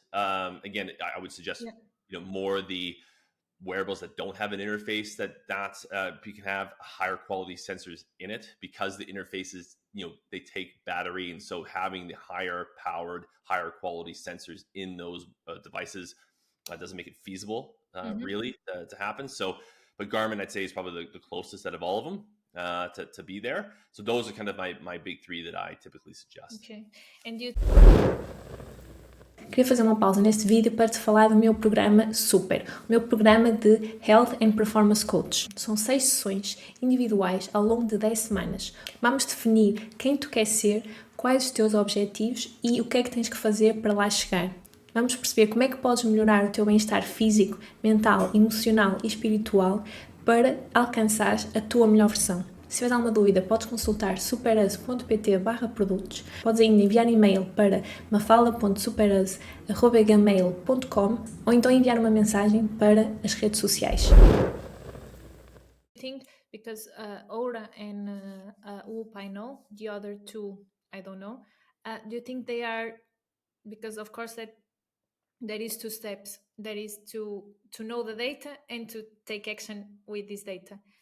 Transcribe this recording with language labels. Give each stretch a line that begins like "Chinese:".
English: Again, I would suggest more the wearables that don't have an interface that you can have higher quality sensors in it, because the interfaces, they take battery, and so having the higher powered, higher quality sensors in those devices doesn't make it feasible really to happen. So, but Garmin, I'd say, is probably the closest out of all of them to be there. So those are kind of my big three that I typically suggest. Okay. And you...
Portuguese: Queria fazer uma pausa neste vídeo para te falar do meu programa Super, o meu programa de Health and Performance Coach. São 6 sessões individuais ao longo de 10 semanas. Vamos definir quem tu queres ser, quais os teus objetivos e o que é que tens que fazer para lá chegar. Vamos perceber como é que podes melhorar o teu bem-estar físico, mental, emocional e espiritual para alcançares a tua melhor versão. Se tiveres alguma dúvida, podes consultar superus.pt/produtos. Podes ainda enviar e-mail para mafalda.superus@gmail.com ou então enviar uma mensagem para as redes sociais.
English: I think because Aura and Whoop I know, the other two I don't know. Do you think they are, because of course that there is 2 steps. That is to know the data and to take action with this data.